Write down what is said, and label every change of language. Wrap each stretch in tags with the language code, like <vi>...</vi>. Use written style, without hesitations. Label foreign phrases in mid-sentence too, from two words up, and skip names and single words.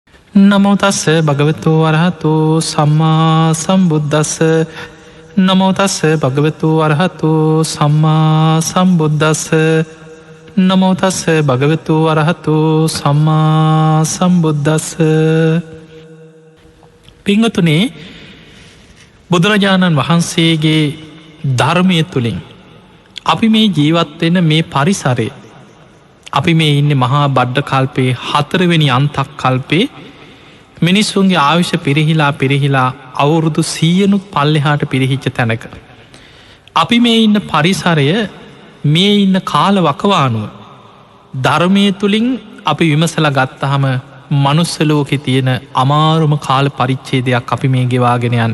<pi>නමෝ තස්ස භගවතු වරහතු සම්මා සම්බුද්දස්ස නමෝ තස්ස භගවතු වරහතු සම්මා සම්බුද්දස්ස නමෝ තස්ස භගවතු වරහතු සම්මා සම්බුද්දස්ස.</pi> <si>පිංගතුනේ, බුදුරජාණන් වහන්සේගේ ධර්මය තුළින් අපි මේ ජීවත්වෙන මේ පරිසරය, අපි මේ ඉන්න මහා බඩ්ඩ කල්පේ 4 වෙනි අන්තක් කල්පේ මිනිස්සුන්ගේ ආයුෂ පිරිහිලා අවුරුදු 100නුත් පල්ලෙහාට පිරිහිච්ච තැනක අපි මේ ඉන්න පරිසරය, මේ ඉන්න කාල වකවානුව ධර්මය තුළින් අපි විමසලා ගත්තහම මනුස්ස ලෝකෙ තියෙන අමාරුම කාල පරිච්ඡේදයක් අපි මේ ගෙවාගෙන යන්නේ.</si>